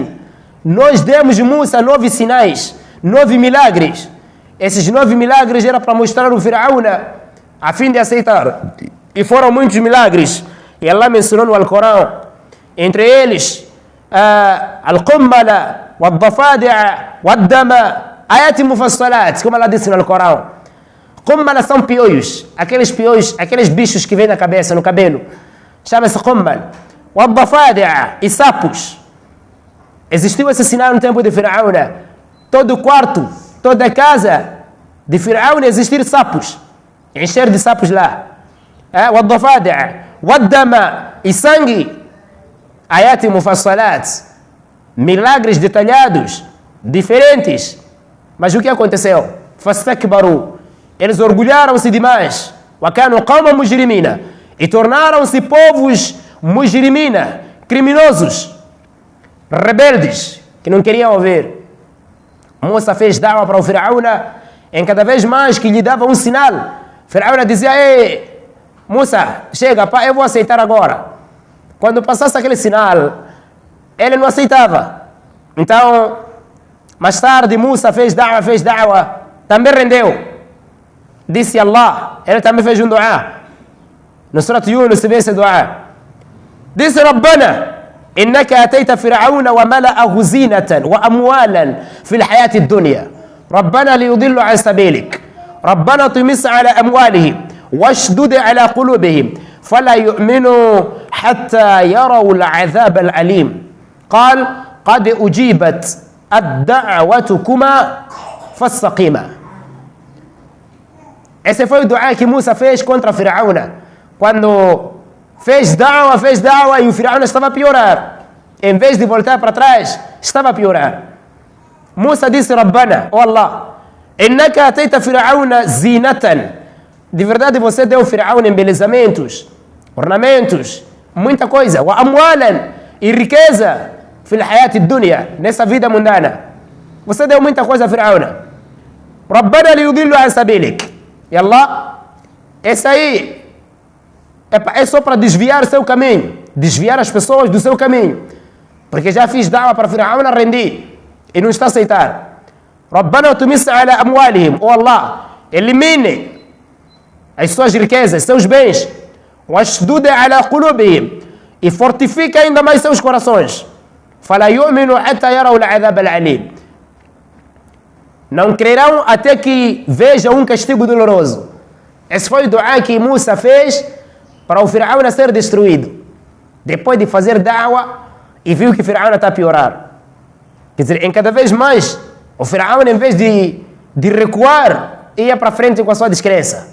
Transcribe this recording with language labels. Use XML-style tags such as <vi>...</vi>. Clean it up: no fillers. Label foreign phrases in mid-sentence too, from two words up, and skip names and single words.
<pt>Nós demos Musa 9 sinais, 9 milagres. Esses 9 milagres eram para mostrar o Fir'auna a fim de aceitar, e foram muitos milagres. E Allah mencionou no Alcorão, entre eles</pt> <ar>القمل والضفادع والدم آيات مفصلات,</ar> <pt>como Allah disse no Alcorão. Qummala são piolhos, aqueles bichos que vêm na cabeça, no cabelo, chama-se qummal. Wad-dafadi'a, e sapos. Existiu esse sinal no tempo de Fir'auna. Todo quarto, toda casa de Fir'auna existir sapos, encher de sapos lá.</pt> <ar>والضفادع والدم,</ar> <pt>e sangue.</pt> <ar>آيات مفصلات,</ar> <pt>milagres detalhados, diferentes. Mas o que aconteceu? Fastakbaru, eles orgulharam-se demais.</pt> <ar>وكانوا قوما مجرمين,</ar> <pt>e tornaram-se povos mujrimina, criminosos, rebeldes, que não queriam ouvir. Musa fez da'wa para o Firaúna, em cada vez mais que lhe dava um sinal, Firaúna dizia: ei, Musa, chega, pá, eu vou aceitar agora. Quando passasse aquele sinal, ele não aceitava. Então, mais tarde, Musa fez da'wa, também rendeu. Disse Allah, ele também fez um dua. No Surat Yunus, se vê esse dua. Disse:</pt> <ar>Rabbana, إنك أتيت فرعون وملأه زينة وأموالا في الحياة الدنيا ربنا ليضلوا عن سبيلك ربنا طمس على أموالهم واشدد على قلوبهم فلا يؤمنوا حتى يروا العذاب الأليم قال قد أجيبت الدعوتكما فاستقيما.</ar> <pt>Esse foi o dua que Musa fez contra Firaúna. Quando fez da'wa e o Firaúna estava a piorar. Em vez de voltar para trás, estava a piorar. Musa disse:</pt> <ar>Rabbana, oh Allah, إنك آتيت فرعون زينة.</ar> <pt>De verdade você deu Firaúna embelezamentos, ornamentos, muita coisa.</pt> <ar>وأموالا,</ar> <pt>e riqueza.</pt> <ar>في الحياة الدنيا,</ar> <pt>nessa vida mundana. Você deu muita coisa a Firaúna.</pt> <ar>ربنا ليضلوا عن سبيلك.</ar> <pt>E Allah, esse aí é só para desviar o seu caminho, desviar as pessoas do seu caminho, porque já fiz da'wa para Firaúna, rendi e não está a aceitar.</pt> <ar>ربنا اطمس على أموالهم, oh Allah,</ar> <pt>elimine as suas riquezas, seus bens,</pt> <ar>واشدد على قلوبهم,</ar> <pt>e fortifica ainda mais seus corações.</pt> <ar>فلا يؤمنوا حتى يروا العذاب الأليم.</ar> <pt>Não crerão até que vejam um castigo doloroso. Esse foi o dua que Musa fez para o Firaúna ser destruído. Depois de fazer da'wa e viu que Firaúna está a piorar. Quer dizer, em cada vez mais, o Firaúna, em vez de recuar, ia para frente com a sua descrença.</pt>